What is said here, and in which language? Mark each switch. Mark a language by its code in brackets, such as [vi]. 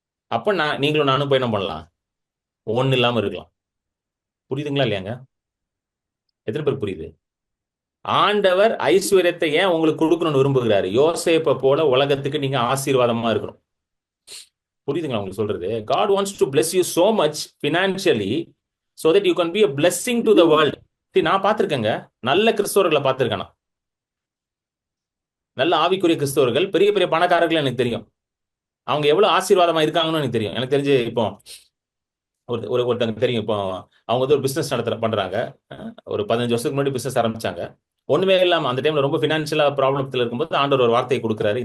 [ta] அப்ப நீங்களும் நானும் போய் என்ன பண்ணலாம்? ஒண்ணு இல்லாம இருக்கலாம். புரியுதுங்களா இல்லையாங்க? எத்தனை பேர் புரியுது? ஆண்டவர் ஐஸ்வர்யத்தை ஏன் உங்களுக்கு கொடுக்கணும்னு விரும்புகிறாரு? யோசேப்பை போல உலகத்துக்கு நீங்க ஆசீர்வாதமா இருக்கணும். புரியுதுங்களா உங்களுக்கு சொல்றது? [en] God wants to bless you so much financially so that you can be a blessing to the world. [ta] நான் பார்த்திருக்கேங்க, நல்ல கிறிஸ்தவர்களை பார்த்திருக்கேன். நல்ல ஆவிக்குரிய கிறிஸ்தவர்கள், பெரிய பெரிய பணக்காரர்கள் எனக்கு தெரியும். அவங்க எவ்வளவு ஆசீர்வாதமா இருக்காங்கன்னு எனக்கு தெரியும். எனக்கு தெரிஞ்சு இப்போ ஒருத்தங்க தெரியும். இப்போ அவங்க வந்து ஒரு பிசினஸ் பண்றாங்க. ஒரு 15 வருஷத்துக்கு முன்னாடி பிசினஸ் ஆரம்பிச்சாங்க. ஒண்ணுமே இல்லாம அந்த டைம்ல ரொம்ப பினான்சியலா ப்ராப்ளத்துல இருக்கும்போது ஆண்டவர் ஒரு வார்த்தையை கொடுக்குறாரு.